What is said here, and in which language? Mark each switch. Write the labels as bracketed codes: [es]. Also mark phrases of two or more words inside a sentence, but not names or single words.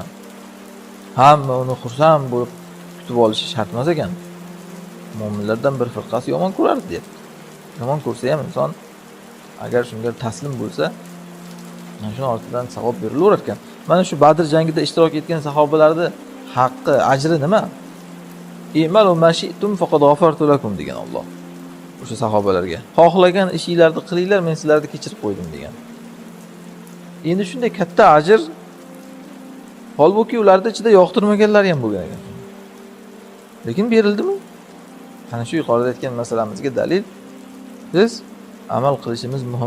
[uz] Hamma uni xursand bo'lib kutib olishi shart emas ekan. Mo'minlardan bir firqasi yomon ko'rardi, deyapti. Yomon ko'rsa ham inson agar shunga taslim bo'lsa, mana shuni ortidan savob berilaverar ekan. Mana shu Badr jangida ishtirok etgan sahobalarning haqqi, ajri nima? [ar] اعملوا ما شئتم فقد غفرت لكم [uz] degan Alloh. O'sha sahobalarga xohlagan ishinglarni qilinglar, men sizlarni kechirib qo'ydim degan. Endi shunday katta ajr, holbuki ularning ichida yoqtirmaganlar ham bo'lgan ekan. Lekin berildimi? Ana shu yuqorida aytgan masalamizga dalil, biz amal qilishimiz muhim.